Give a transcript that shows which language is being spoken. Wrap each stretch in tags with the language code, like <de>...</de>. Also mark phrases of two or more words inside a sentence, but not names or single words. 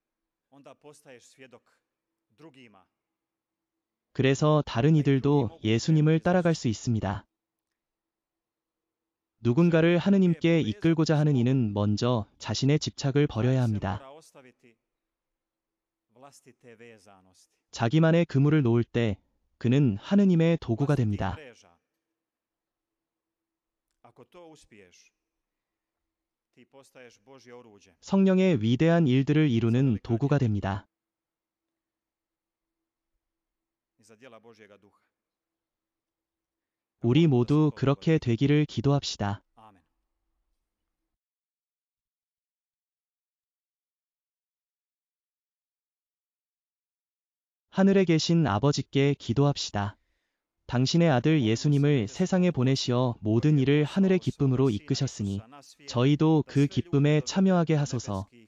<ko>그래서 다른 이들도 예수님을 따라갈 수 있습니다. 누군가를 하느님께 이끌고자 하는 이는 먼저 자신의 집착을 버려야 합니다.</ko> <hr>vlastite vezanosti.</hr> <ko>자기만의 그물을 놓을 때 그는 하느님의 도구가 됩니다.</ko> <hr>Vlastitih mreža. Ako to uspiješ, ti postaješ Božje oruđe.</hr> <ko>성령의 위대한 일들을 이루는 도구가 됩니다.</ko> <hr>I za djela Božjega duha.</hr> <ko>우리 모두 그렇게 되기를 기도합시다. Amen. 하늘에 계신 아버지께 기도합시다. 당신의 아들 예수님을 세상에 보내시어 모든 일을 하늘의 기쁨으로 이끄셨으니 저희도 그 기쁨에 참여하게 하소서.</ko>